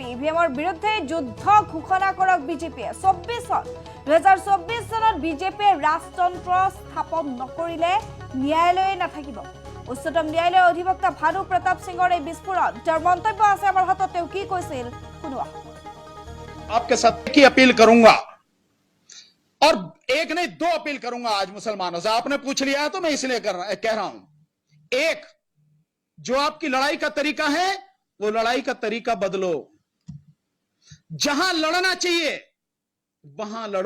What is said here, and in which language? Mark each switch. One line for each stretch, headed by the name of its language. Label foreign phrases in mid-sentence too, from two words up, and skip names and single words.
Assamese: ইভিএমৰ বিৰুদ্ধে যুদ্ধ ঘোষণা কৰক বিজেপিয়ে। ২০২৪ চনত বিজেপিয়ে ৰাজতন্ত্ৰ স্থাপন নকৰিলে ন্যায়ালয়ে নাথাকিব। উচ্চতম ন্যায়ালয়ৰ অধিবক্তা ভানু প্ৰতাপ সিঙৰ এই বিস্ফোৰণ। তেওঁৰ মন্তব্য আছে আমাৰ হাতত। তেওঁ কি কৈছিল শুনোৱা।
Hindi: आपके साथ की अपील करूंगा और एक नहीं दो अपील करूंगा आज मुसलमानों से। आपने पूछ लिया है तो मैं इसलिए कह रहा हूं। एक, जो आपकी लड़ाई का तरीका है वो लड़ाई का तरीका बदलो। जहां लड़ना चाहिए वहां लड़ो।